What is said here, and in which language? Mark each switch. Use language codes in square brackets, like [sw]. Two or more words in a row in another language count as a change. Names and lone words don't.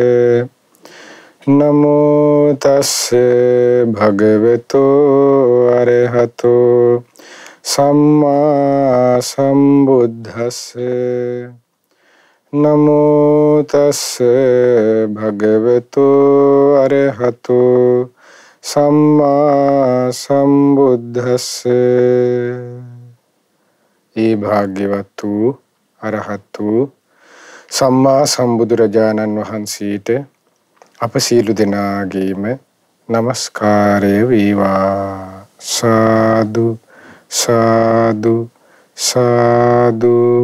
[pi] නමෝ තස්ස භගවතු අරහතෝ සම්මා සම්බුද්දස්ස. නමෝ තස්ස භගවතු අරහතෝ සම්මා සම්බුද්දස්ස. [si] ඒ භාග්‍යවත් වූ අරහත් වූ සම්මා සම්බුදුරජාණන් වහන්සේට අප සියලු දෙනාගේම නමස්කාරය වේවා. සාදු සාදු සාදු.